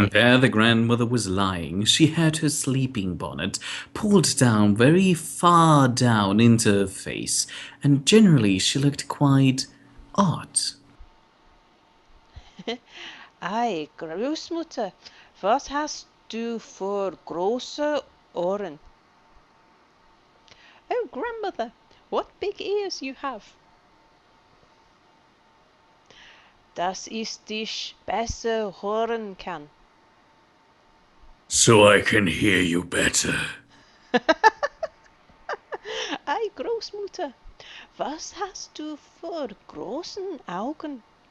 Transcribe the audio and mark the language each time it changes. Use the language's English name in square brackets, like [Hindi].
[English] And there the grandmother was lying. She had her sleeping bonnet pulled down very far down into her face, and generally she looked quite odd. [German] Ei, Großmutter, was hast du für große Ohren? [English] Oh, grandmother, what big ears you have. [German] Dass ich dich besser hören kann. [English] So I can hear you better. [German] Ei, Großmutter, was hast du für großen Augen?